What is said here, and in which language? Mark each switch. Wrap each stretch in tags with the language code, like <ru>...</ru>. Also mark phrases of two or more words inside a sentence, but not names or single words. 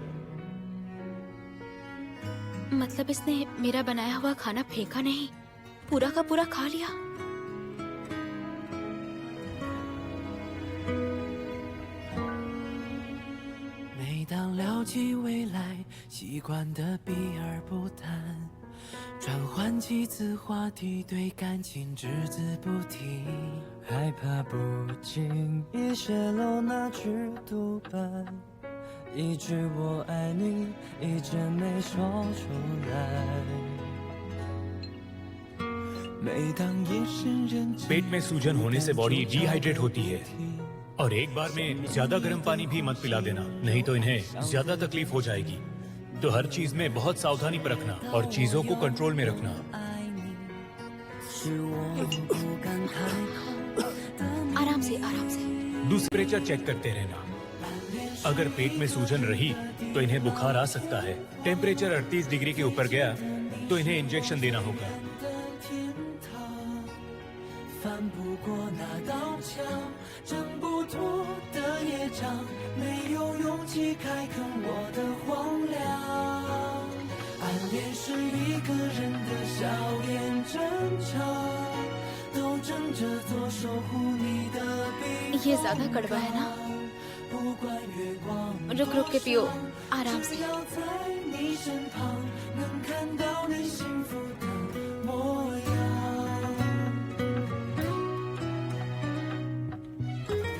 <hi>मतलब इसने मेरा बनाया हुआ खाना फेंका नहीं, पूरा का पूरा खा लिया।</hi> <zh>每当聊起未来，习惯的避而不谈，转换几次话题，对感情只字不提，害怕不经意泄露那句独白，一句我爱你一直没说出来。每当夜深人静</zh> <hi>पेट में सूजन होने से बॉडी डिहाइड्रेट होती है और एक बार में ज्यादा गर्म पानी भी मत पिला देना, नहीं तो इन्हें ज्यादा तकलीफ हो जाएगी। तो हर चीज में बहुत सावधानी पर रखना और चीजों को कंट्रोल में रखना। आराम से, आराम से। टेम्परेचर चेक करते रहना। अगर पेट में सूजन रही तो इन्हें बुखार आ सकता है। टेम्परेचर 38 डिग्री के ऊपर गया तो इन्हें इंजेक्शन देना होगा।</hi> <zh>翻不过那道墙，挣不脱的业障，没有勇气开垦我的荒凉。暗恋是一个人的笑脸争吵，都争着做守护你的臂膀。</zh> <hi>ये ज्यादा कड़वा है ना?</hi> <zh>不管月光</zh> <hi>रुक रुक के पियो, आराम से।</hi> <zh>只要在你身旁，能看到你幸福的模样。</zh>